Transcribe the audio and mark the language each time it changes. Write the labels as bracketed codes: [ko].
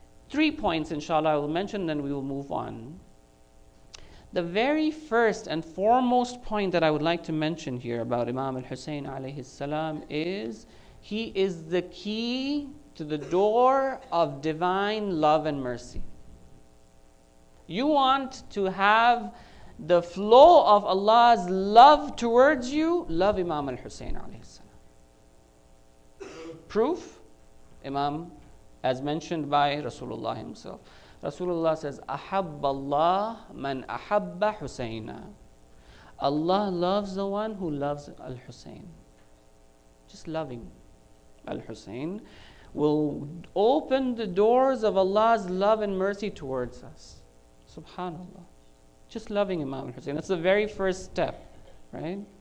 [en] 3 points, inshallah, I will mention, then we will move on. The very first and foremost point that I would like to mention here about Imam al-Husayn alayhi salam is he is the key to the door of divine love and mercy. You want to have the flow of Allah's love towards you, love Imam al-Husayn alayhi salam. Proof? Imam, as mentioned by Rasulullah himself. Rasulullah says, [ar] أَحَبَّ اللَّهُ مَنْ أَحَبَّ حُسَيْنًا. [en] Allah loves the one who loves al-Husayn. Just loving al-Husayn will open the doors of Allah's love and mercy towards us. Subhanallah. Just loving Imam al-Husayn. That's the very first step, right?